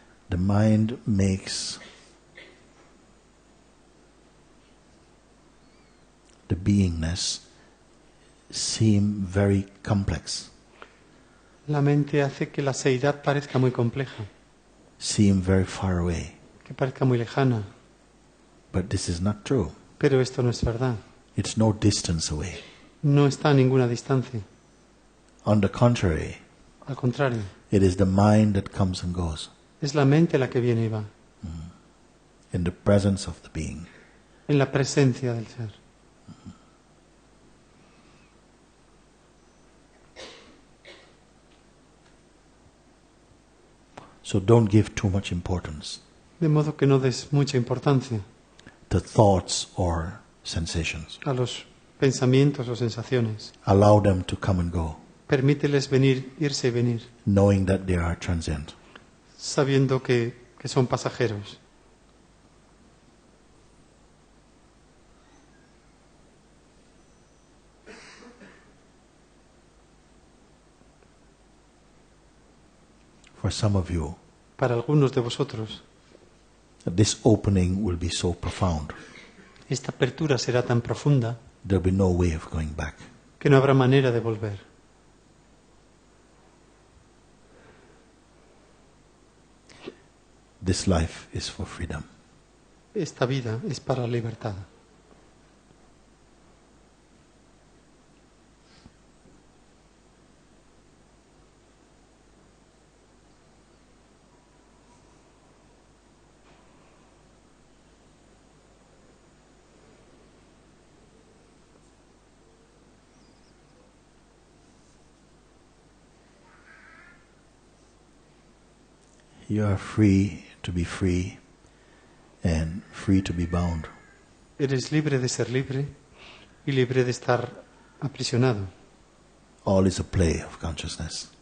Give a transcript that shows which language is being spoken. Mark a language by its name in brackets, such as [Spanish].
[English] The mind makes the beingness seem very complex, [Spanish] La mente hace que la seidad parezca muy compleja, [English] seem very far away. [Spanish] que parezca muy lejana, [English] But this is not true. [Spanish] pero esto no es verdad. [English] It's no distance away. [Spanish] No está a ninguna distancia. [English] On the contrary, [Spanish] Al contrario, [English] it is the mind that comes and goes [Spanish] es la mente la que viene y va, [English] in the presence of the being. [Spanish] en la presencia del ser. [English] So don't give too much importance [Spanish] De modo que no des mucha importancia [English] to thoughts or sensations. [Spanish] a los pensamientos o sensaciones. [English] Allow them to come and go, [Spanish] Permíteles venir, irse y venir, [English] knowing that they are transient. [Spanish] sabiendo que son pasajeros. [English] for some of you, [Spanish] para algunos de vosotros, [English] this opening will be so profound, [Spanish] esta apertura será tan profunda [English] there'll be no way of going back. [Spanish] que no habrá manera de volver. [English] This life is for freedom. [Spanish] Esta vida es para la libertad. [English] You are free to be free and free to be bound. [Spanish] Eres libre de ser libre y libre de estar aprisionado. [English] All is a play of consciousness.